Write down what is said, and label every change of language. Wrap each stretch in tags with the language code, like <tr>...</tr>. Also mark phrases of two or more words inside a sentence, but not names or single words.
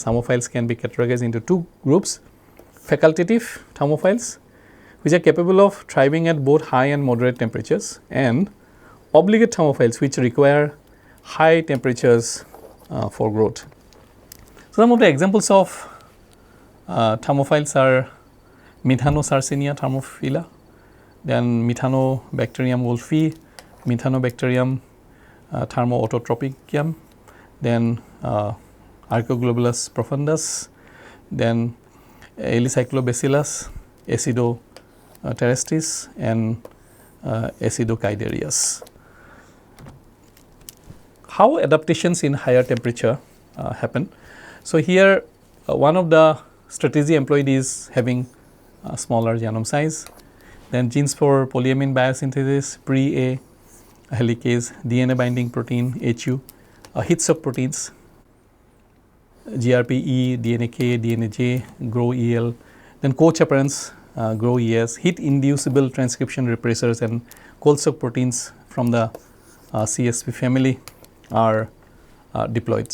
<en>Thermophiles can be categorized into two groups: facultative thermophiles, which are capable of thriving at both high and moderate temperatures, and obligate thermophiles, which require high temperatures for growth. So, some of the examples of thermophiles are Methanosarcinia thermophila, then Methanobacterium wolfii, Methanobacterium thermoautotropicum, then Archoglobulus profundus, then Elicyclobacillus acidoterrestris, and Acidochidarius. How adaptations in higher temperature happen? So, here one of the strategy employed is having smaller genome size, then genes for polyamine biosynthesis, pre-A helicase, DNA binding protein HU, heat shock proteins, GRPE, DNAK, DNAJ, GROW-EL, then co-chaperones, GROW-ES, heat inducible transcription repressors, and cold shock proteins from the CSP family are deployed.</en>